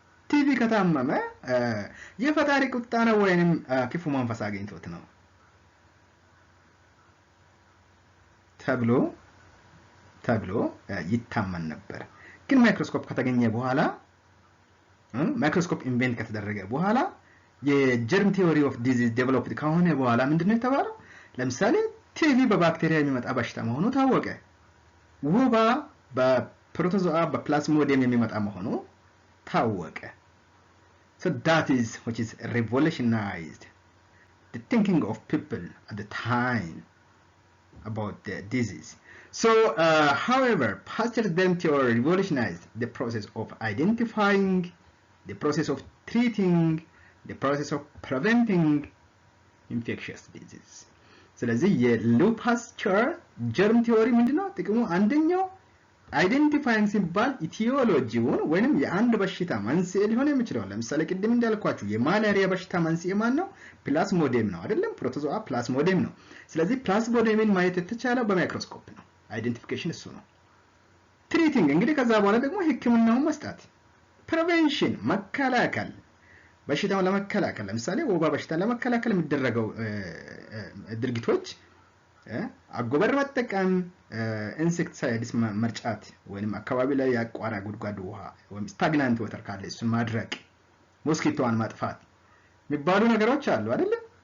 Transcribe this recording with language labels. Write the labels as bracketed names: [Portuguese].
[Amharic] ቲቪ ከታመመ የፈጣሪ ቁጣ ነው ወይንም ክፉ መንፈስ አግኝቶት ነው ተብሎ ይታመን ነበር። ግን ማይክሮስኮፕ ከተገኘ በኋላ ማይክሮስኮፕ ኢንቨንት ከተደረገ በኋላ የጀርም ቲዮሪ ኦፍ ዲዚዝ ዴቨሎፕድ ከሆነ በኋላ ምንድነው የተባለው? ለምሳሌ ቲቪ በባክቴሪያ የሚመጣ በሽታ መሆኑ ታወቀ። ወባ በፕሮቶዞአ በፕላዝሞዲየም የሚመጣ መሆኑ ታወቀ። [English] So that is which is revolutionized the thinking of people at the time about the disease. So, however, Pasteur's germ theory revolutionized the process of identifying, the process of treating, the process of preventing infectious disease. [Amharic] ስለዚህ የሉዊ ፓስቸር ጀርም ቲዮሪ ምንድነው ጥቅሙ? አንደኛው አይደንቲፋይንግ ሲባል ኢቲዮሎጂውን ወይንም የአንድ በሽታ መንስኤ ሊሆን የሚችለው ለምሳሌ ቅድም እንዳልኳችሁ የማላሪያ በሽታ መንስኤ ማን ነው? ፕላዝሞዲየም ነው አይደለም? ፕሮቶዞአ ፕላዝሞዲየም ነው። ስለዚህ ፕላዝሞዲየምን ማየት የተቻለው በማይክሮስኮፕ ነው። አይደንቲፊኬሽን እሱ ነው። ትሪቲንግ እንግዲህ ከዛ በኋላ ደግሞ ህክምናውን መስጠት፣ ፕሪቬንሽን መከላከል፣ በሽታውን ለመከላከል ለምሳሌ ወባ በሽታን ለመከላከል የሚደረገው ድርጊቶች አጎበር መጠቀም፣ ኢንሴክቲሳይድስ መርጫት ወይንም አካባቢ ላይ ያቋራ ጉድጓድ ውሃ ወይም ስታግናንት ወተር ካለ እሱን ማድረቅ፣ ሞስኪቶዋን ማጥፋት የሚባሉ ነገሮች አሉ አይደል?